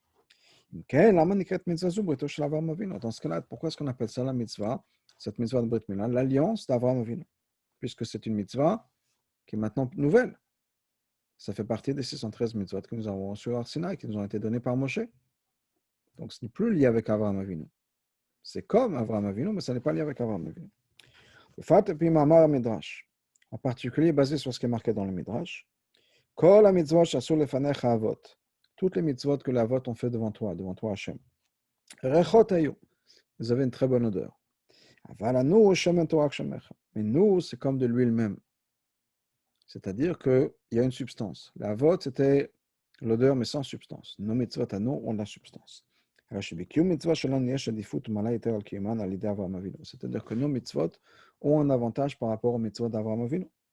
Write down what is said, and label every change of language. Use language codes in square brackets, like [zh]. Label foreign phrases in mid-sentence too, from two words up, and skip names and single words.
[fr] Dans ce cas-là, pourquoi est-ce qu'on appelle ça la mitzvah, cette mitzvah de Brit Mila, l'alliance d'Avraham Avinu, puisque c'est une mitzvah qui est maintenant nouvelle. Ça fait partie des 613 mitzvot que nous avons reçus à Sinaï, qui nous ont été donnés par Moshe. Donc ce n'est plus lié avec Avraham Avinu. C'est comme Avraham Avinu, mais ça n'est pas lié avec Avraham Avinu. Le Fat et puis Mamar Midrash, en particulier basé sur ce qui est marqué dans le Midrash, [he] כל המצוות שעשו לפניך אבות. [fr] Toutes les mitzvot que les avot ont fait devant toi Hachem. [he] ריחות היו. [fr] Vous avez une très bonne odeur. [he] אבל אנו שמן תורה שמך. [fr] Mais nous, c'est comme de l'huile même. C'est-à-dire qu'il y a une substance. La avot, c'était l'odeur, mais sans substance. Nos mitzvot à nous ont de la substance. C'est-à-dire que nos mitzvot ont un avantage par rapport aux mitzvot d'Avraham Avinu.